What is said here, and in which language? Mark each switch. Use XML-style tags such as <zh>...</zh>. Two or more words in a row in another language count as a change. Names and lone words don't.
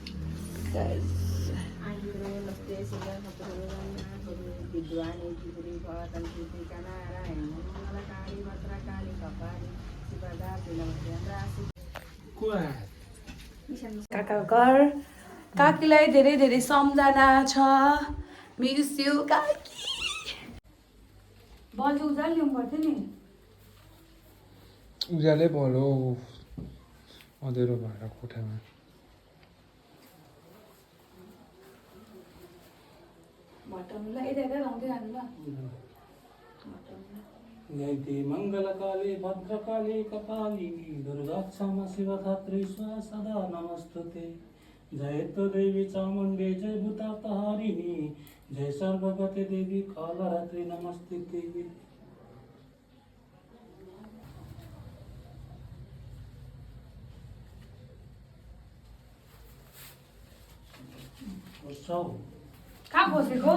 <ne>काकाको घर काकीलाई धेरै धेरै सम्झना छ</ne> <en>miss you</en> <ne>काकी बल चाहिँ उजाल ल्याउनु पर्थ्यो नि उज्यालै भयो अँधेरो भएर कोठामा भटाउनुलाई यता यता लाउँदै जानु ल</ne> <sa>जयते मङ्गलकाले भद्रकाले कपाली दुर्गा क्षमा शिवधात्री सदा नमस्तुते जय तो देवी चामुण्डे जय भूतापहारिणी जय सर्वगते देवी कालरात्रि नमस्ते</sa> <ne>कहाँ बसेको</ne>